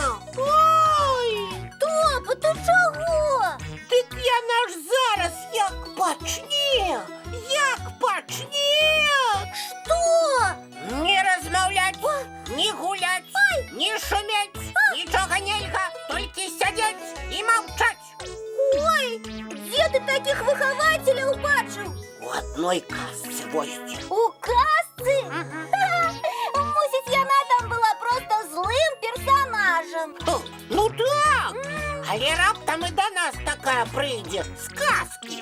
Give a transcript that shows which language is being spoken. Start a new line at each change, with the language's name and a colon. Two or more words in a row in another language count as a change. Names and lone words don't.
Belarusian: Ой, Топа, ты чого? Дык яна ж зараз як пачне!
Russian: Что?
Belarusian: Не размаўляць, не гуляць, не шуметь, нічога нельга, толькі сядзець і маўчаць.
Russian: Ой, где ты таких
Belarusian: выхователей убачил? У адной казцы вось. У касцы? Мусить, яна там была просто злым персонажем. Ну так, але раптам і да нас такая прыйдзе з казкі.